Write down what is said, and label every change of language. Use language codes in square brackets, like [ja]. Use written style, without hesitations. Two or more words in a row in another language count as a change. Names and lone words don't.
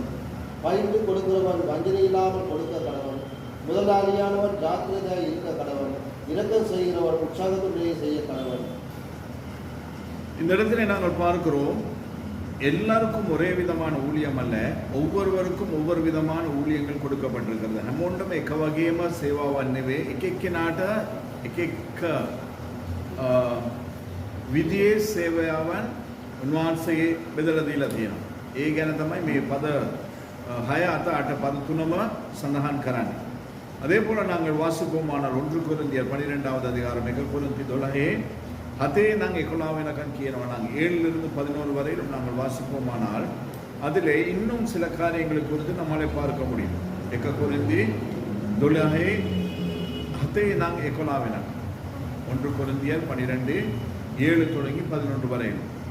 [ta] பயின்று கொடுக்கிறவன் வஞ்சனை இல்லாமல் கொடுக்க கடவன். முதலாளியானவன் ஜாக்கிரதையாக இருக்க கடவன். இரக்கம் செய்கிறவன் உற்சாகத்துடைய செய்ய கடவன். இந்த இடத்துல நாங்கள் பார்க்கிறோம், எல்லாருக்கும் ஒரே விதமான ஊழியம் அல்ல, ஒவ்வொருவருக்கும் ஒவ்வொரு விதமான ஊழியங்கள் கொடுக்கப்பட்டிருக்கிறது. [si] හැමෝටම එක වගේම සේවාවක් නෙවෙයි. එක එක විදියේ සේවාවන් උන්වහන්සේ බෙදලා දීලා තියෙනවා. ඒ ගැන තමයි මේ පද 6 7 8 පද 3ම සඳහන් කරන්නේ. [ta] அதே போல நாங்கள் வாசிப்போமானால் 1 கொரிந்தியர் 12வது அதிகாரம் 1 கொரிந்தியர் 12 நாங்கள் [si] 11 වෙනකන් කියනවා. [ta] நாங்கள் 7லிருந்து 11 வரையிலும் நாங்கள் வாசிப்போமானால் அதிலே இன்னும் சில காரியங்களை குறித்து நம்மளே பார்க்க முடியும். 1 கொரிந்தியர் 12 நாங்கள் 11 වෙනකන්, 1 கொரிந்தியர் 12 7 தொடங்கி 11 வரையிலும்.